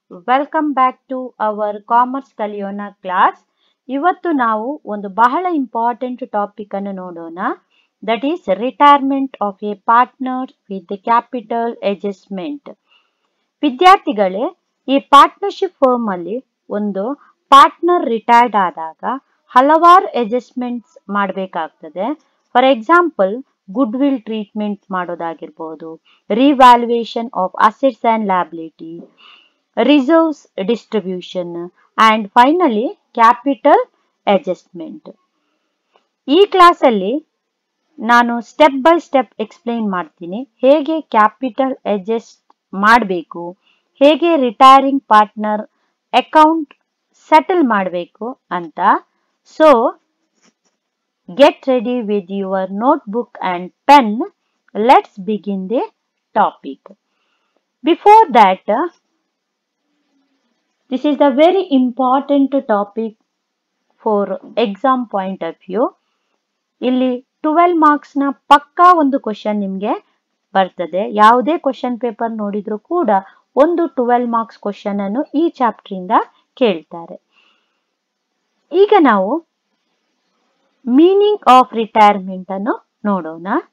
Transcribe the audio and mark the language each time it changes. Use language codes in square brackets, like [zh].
[en] Welcome back to our commerce ಕಲಿಯೋಣ class. [kn] ಇವತ್ತು ನಾವು ಒಂದು ಬಹಳ ಇಂಪಾರ್ಟೆಂಟ್ ಟಾಪಿಕ್ ಅನ್ನು ನೋಡೋಣ. [en] That is retirement of a partner with capital adjustment. [kn] ವಿದ್ಯಾರ್ಥಿಗಳೇ, ಈ ಪಾರ್ಟ್ನರ್ಶಿಪ್ ಫರ್ಮ್ ಅಲ್ಲಿ ಒಂದು ಪಾರ್ಟ್ನರ್ ರಿಟೈರ್ಡ್ ಆದಾಗ ಹಲವಾರು ಅಡ್ಜಸ್ಟ್ಮೆಂಟ್ಸ್ ಮಾಡಬೇಕಾಗ್ತದೆ. [en] for example, goodwill treatment [kn] ಮಾಡೋದಾಗಿರ್ಬೋದು, [en] Revaluation of assets and liability, reserves distribution and finally capital adjustment. [kn] ಈ ಕ್ಲಾಸಲ್ಲಿ ನಾನು ಸ್ಟೆಪ್ ಬೈ ಸ್ಟೆಪ್ ಎಕ್ಸ್ಪ್ಲೈನ್ ಮಾಡ್ತೀನಿ ಹೇಗೆ ಕ್ಯಾಪಿಟಲ್ ಅಡ್ಜಸ್ಟ್ ಮಾಡಬೇಕು, ಹೇಗೆ ರಿಟೈರಿಂಗ್ ಪಾರ್ಟ್ನರ್ ಅಕೌಂಟ್ ಸೆಟಲ್ ಮಾಡಬೇಕು ಅಂತ. [en] So get ready with your notebook and pen. Let's begin the topic. Before that, this is the very important topic for exam point of view. [kn] ಇಲ್ಲಿ 12 marks ನ ಪಕ್ಕಾ ಒಂದು question ನಿಮಗೆ ಬರ್ತದೆ. ಯಾವುದೇ question paper ನೋಡಿದ್ರು ಕೂಡ ಒಂದು 12 marks ಕ್ವಶನ್ ಅನ್ನು ಈ ಚಾಪ್ಟರ್ ಇಂದ ಕೇಳ್ತಾರೆ. ಈಗ ನಾವು ಮೀನಿಂಗ್ ಆಫ್ ರಿಟೈರ್ಮೆಂಟ್ ಅನ್ನು ನೋಡೋಣ.